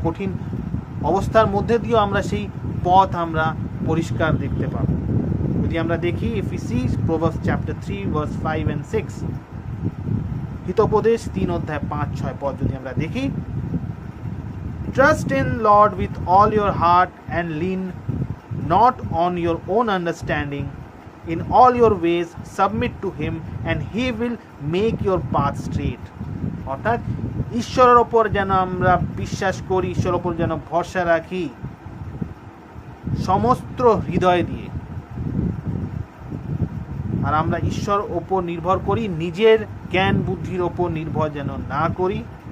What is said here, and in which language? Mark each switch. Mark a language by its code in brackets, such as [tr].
[bn] কঠিন অবস্থার মধ্যে দিয়েও আমরা সেই পথ আমরা পরিষ্কার দেখতে পাবো। যদি আমরা দেখি [en] if we see Proverbs chapter 3 verse 5 and 6, [bn] Hitopadesha 3 অধ্যায় 5-6 পদ যদি আমরা দেখি, [en] Trust in Lord with all your heart and lean not on your own understanding. in all your ways submit to him and he will make your path straight. [bn] অর্থাৎ ঈশ্বরের ওপর যেন আমরা বিশ্বাস করি, ঈশ্বরের ওপর যেন ভরসা রাখি সমস্ত হৃদয় দিয়ে, আর আমরা ঈশ্বর ওপর নির্ভর করি, নিজের জ্ঞান বুদ্ধির ওপর নির্ভর যেন না করি।